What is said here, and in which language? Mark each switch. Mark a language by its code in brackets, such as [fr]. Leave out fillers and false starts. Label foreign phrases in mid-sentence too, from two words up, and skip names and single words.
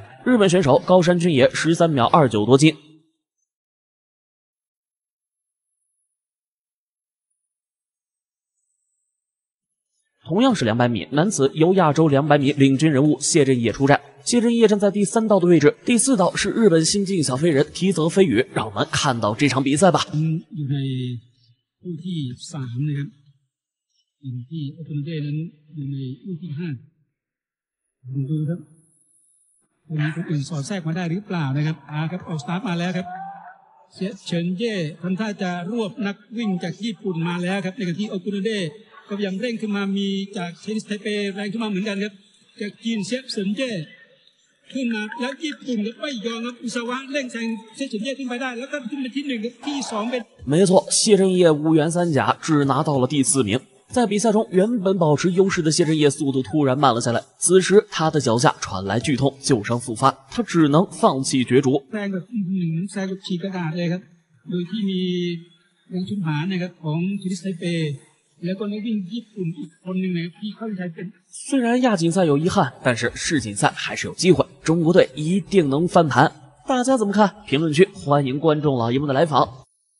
[zh] 日本选手高山俊也13秒29夺金。同样是200米，男子由亚洲200米领军人物谢震业出战。谢震业站在第3道的位置，第4道是日本新晋小飞人提泽飞宇。让我们看到这场比赛吧。 [th] คู่ที่3นะครับอย่างที่โอปุนเดนั้นอยู่ในคู่ที่5ดูครับวันนี้คนอื่นสอดแทรกมาได้ห รือเปล่านะครับครับออกสตาร์ทมาแล้วครับเฉินเย่ทำท่าจะรวบนักวิ่งจากญี่ปุ่นมาแล้วครับในขณะที่โอปุนเดก็พยายามเร่งขึ้นมามีจากเชนิสไทเปแรงขึ้นมาเหมือนกันครับจากจีนเฉินเย่ขึ้นมาแล้วญี่ปุ่นก็ไม่ยอมครับอุซาวะเร่งแซงเฉินเย่ขึ้นไปได้แล้วก็ขึ้นเป็นที่1กับที่2เป็น [zh] 没错，谢震业5元3甲只拿到了第4名。在比赛中，原本保持优势的谢震业速度突然慢了下来。此时，他的脚下传来剧痛，旧伤复发，他只能放弃角逐。 [th] แซงแบบแซงแบบฉีกกระดาษเลยครับโดยที่มียังชุนหานะครับของเชนิสไทเปแล้วก็นักวิ่งญี่ปุ่นอีกคนหนึ่งนะครับที่เข้าใจเป็น虽 [zh] 然亚锦赛有遗憾，但是世锦赛还是有机会，中国队一定能翻盘。 大家怎么看？评论区欢迎观众老爷们的来访。